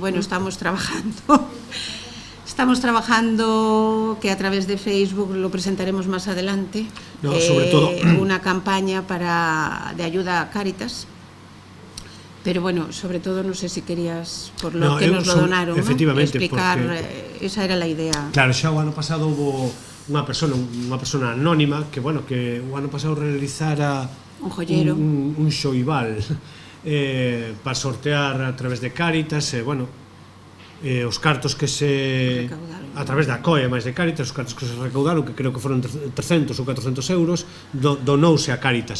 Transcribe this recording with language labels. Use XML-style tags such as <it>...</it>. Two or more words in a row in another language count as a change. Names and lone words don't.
<es>Bueno, estamos trabajando. Estamos trabajando, que a través de Facebook lo presentaremos más adelante. No, sobre todo una campaña de ayuda a Cáritas. Pero bueno, sobre todo no sé si querías, por lo que nos lo donaron, efectivamente, explicar, porque, esa era la idea.</es> <gl>Claro, xa o ano pasado hubo unha persona anónima que, bueno, que o ano pasado realizara</gl> <es>un joyero,</es> <gl>un xoival para sortear a través de Cáritas, bueno, os cartos que se recaudaron, a través da COE máis de Cáritas, os cartos que se recaudaron, que creo que foron 300 ou 400 euros, donouse a Cáritas.</gl>